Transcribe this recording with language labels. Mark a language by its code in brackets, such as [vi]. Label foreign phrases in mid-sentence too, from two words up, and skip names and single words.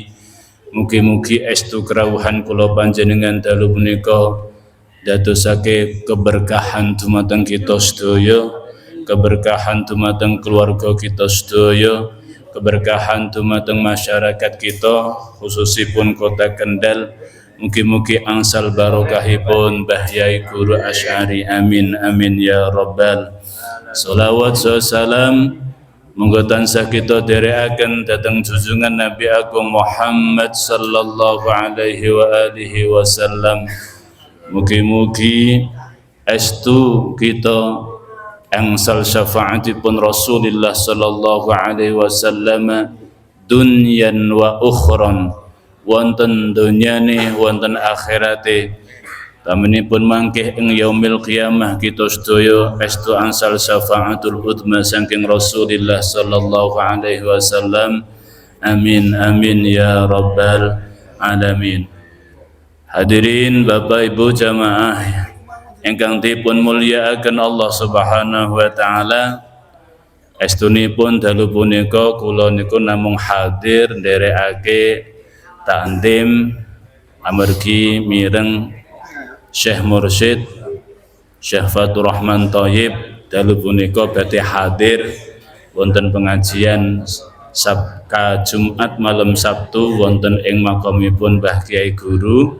[jv] Mugi-mugi estu kerawuhan kula panjenengan dalu punika dadosake keberkahan dumateng kita sedaya, keberkahan dumateng keluarga kita sedaya, keberkahan dumateng masyarakat kita khususipun Kota Kendal. Mugi-mugi angsal barokahipun Mbah Yai Guru Asy'ari, [ar] آمين آمين يا رب. [jv] Sholawat salam monggo tansah kita dherekaken dhateng junjungan Nabi Agung Muhammad [ar] صلى الله عليه وعلى آله وسلم. [jv] Mugi-mugi estu kita angsal syafaatipun Rasulullah [ar] صلى الله عليه وسلم دنيا وأخرى, [jv] wonten dunyane wonten akhirate. Taminipun mangkih ing [ar] يوم القيامة [jv] kita sedaya estu angsal [ar] شفاعة العظمى [jv] saking Rasulullah [ar] صلى الله عليه وسلم. آمين آمين يا رب العالمين. [jv] Hadirin Bapak Ibu jamaah ingkang dipun mulyakaken [ar] الله سبحانه وتعالى, [jv] estunipun dalu punika kula niku namung hadir nderekake takdim amargi mireng Syekh Mursyid Syekh Fatur Rahman Thayyib dalu punika badhe hadir wonten pengajian Sabka Jumat malam Sabtu wonten ing makamipun Mbah Kyai Guru.